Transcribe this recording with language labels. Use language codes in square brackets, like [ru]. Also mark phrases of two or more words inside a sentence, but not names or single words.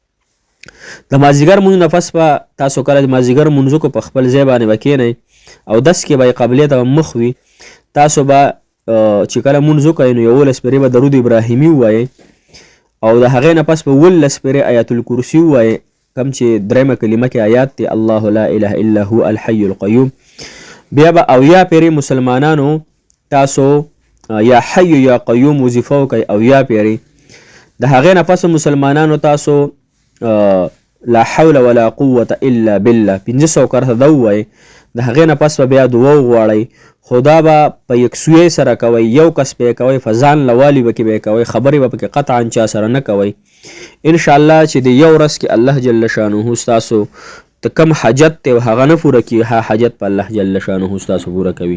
[ps] د مازدیګر مونځ نه پس به تاسو کله د مازدیګر مونځو کو په خپل ځای باندې به کښېنئ او دس کې به یې قبلې ته مخ وي. تاسو به چې کله مونځ وکئ نو 11 پیرې به درود ابراهیمي ووایئ او د هغې نه پس به 11 پیرې آیت الکرسي ووایئ، کوم چې 3مه کلمه کې آیات دی [ar] الله لا اله الا هو الحی القیوم. [ps] بیا به 80 پیرې مسلمانانو تاسو [ar] یا حی یا قیوم [ps] وظیفه وکئ 80 پیرې. د هغې نه پس مسلمانانو تاسو [ar] لا حول ولا قوة الا بالله [ps] 500 کرته دا ووایئ. د هغې نه پس به بیا دعا وغواړئ، خو دا به په یکسویۍ سره کوئ، یو کس به یې کوئ، په ځان لوالي به کې به یې کوئ، خبرې به پکې قطعا چا سره نه کوئ. انشاءالله چې د یو ورځ کې [ar] الله جل شانه [ps] ستاسو ته کم حاجت دی هغه نه پوره کړي، ها حاجت په [ar] الله جل شانه [ps] ستاسو پوره کوي.